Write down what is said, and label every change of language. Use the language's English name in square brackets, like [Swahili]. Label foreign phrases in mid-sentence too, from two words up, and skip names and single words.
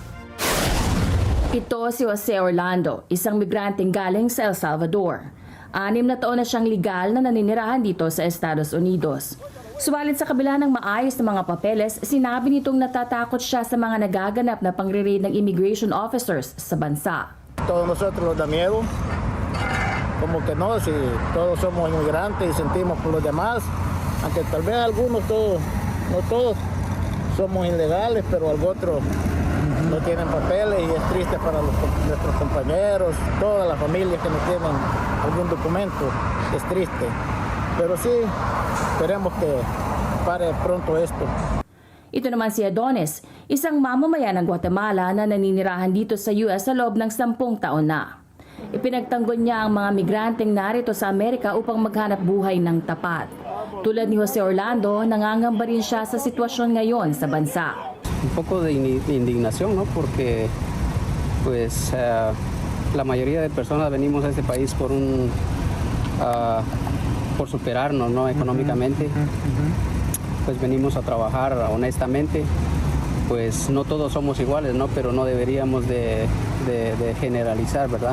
[Filipino] Ito si Jose Orlando, isang migranteng galing sa El Salvador. 6 na taon na siyang legal na naninirahan dito sa Estados Unidos. Subalit sa kabila ng maayos na mga papeles, sinabi nitong natatakot siya sa mga nagaganap na pangre-raid ng [English] immigration officers [Filipino] sa bansa. [Spanish] Todos nosotros nos da miedo, como que no, si todos somos inmigrantes y sentimos por los demás, aunque tal vez algunos, no todos somos ilegales, pero algunos no tienen papeles y es triste para nuestros compañeros, todas las familias que no tienen algún documento, es triste. Pero sí, esperemos que pare pronto esto. [Filipino] Ito naman si Adonis, isang mamamayan ng Guatemala na naninirahan dito sa US sa loob ng 10 taon na. Ipinagtanggol niya ang mga migranteng narito sa Amerika upang maghanap buhay ng tapat. Tulad ni Jose Orlando, nangangamba rin siya sa sitwasyon ngayon sa bansa. [Spanish] Un poco de indignación, ¿no? Porque pues la mayoría de personas venimos a este país por superarnos, ¿no? Económicamente. Pues venimos a trabajar honestamente. Pues no todos somos iguales, ¿no? Pero no deberíamos de generalizar, ¿verdad?